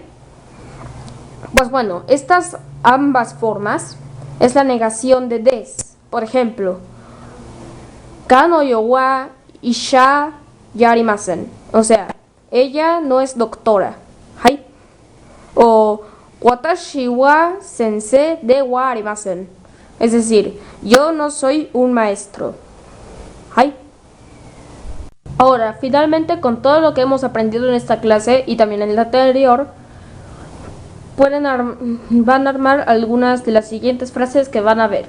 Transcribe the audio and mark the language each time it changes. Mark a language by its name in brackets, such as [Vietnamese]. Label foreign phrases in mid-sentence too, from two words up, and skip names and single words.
[Spanish] Pues bueno, estas ambas formas es la negación de des. Por ejemplo, [Japanese] 彼女は医者じゃありません. [Spanish] O sea, ella no es doctora. ¿Hai? [Japanese] O 私は先生ではありません. [Spanish] Es decir, yo no soy un maestro. ¿Hai? Ahora, finalmente, con todo lo que hemos aprendido en esta clase y también en la anterior, van a armar algunas de las siguientes frases que van a ver.